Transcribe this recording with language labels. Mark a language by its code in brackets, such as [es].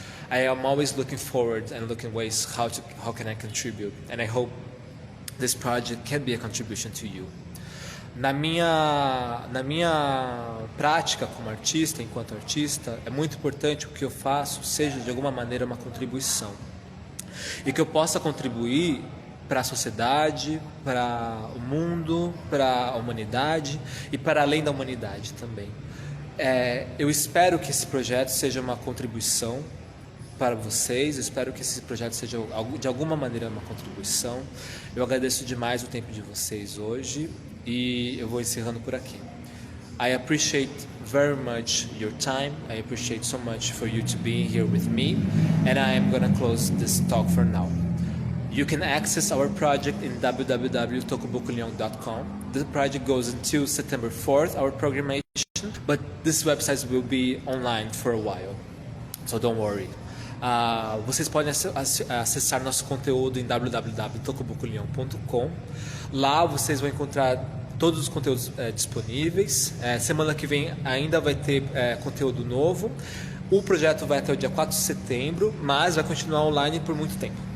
[en] I am always looking forward and looking ways how can I contribute, and I hope this project can be a contribution to you. [pt] Na minha prática como artista, enquanto artista, é muito importante que o que eu faço seja de alguma maneira uma contribuição e que eu possa contribuir para a sociedade, para o mundo, para a humanidade e para além da humanidade também. Eu espero que esse projeto seja uma contribuição para vocês, eu espero que esse projeto seja de alguma maneira uma contribuição. Eu agradeço demais o tempo de vocês hoje e eu vou encerrando por aqui. [en] I appreciate very much your time. I appreciate so much for you to be here with me, and I am going to close this talk for now. You can access our project in www.tocobocoleon.com. The project goes until September 4th, our programmation, but this website will be online for a while, so don't worry. [pt] Vocês podem acessar nosso conteúdo em www.tocobocoleon.com. Lá vocês vão encontrar todos os conteúdos disponíveis. Semana que vem ainda vai ter conteúdo novo. O projeto vai até o dia 4 de setembro, mas vai continuar online por muito tempo.